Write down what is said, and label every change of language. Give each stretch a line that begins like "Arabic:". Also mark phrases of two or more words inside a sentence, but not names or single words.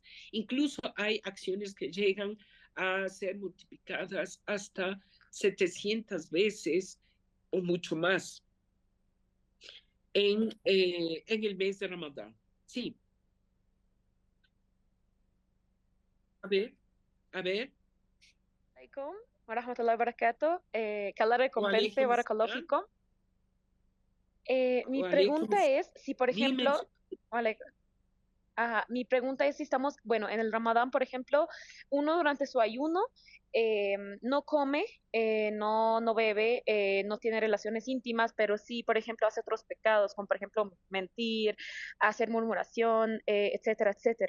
Spanish: Incluso hay acciones que llegan a ser multiplicadas hasta 700 veces. o mucho más en el mes de Ramadán. Sí, a ver, a ver.
Arabic: عليكم ورحمة الله وبركاته.
Spanish: Que Allah
Arabic: Wa
Spanish: recompense,
Arabic: alaikum barakallahu salam. fikum. Mi وعليكم
Spanish: pregunta es si, por dime. ejemplo, vale, ajá, mi pregunta es si estamos, bueno, en el Ramadán, por ejemplo, uno durante su ayuno no come, no bebe, no tiene relaciones íntimas, pero sí, por ejemplo, hace otros pecados, como por ejemplo mentir, hacer murmuración, etcétera, etcétera.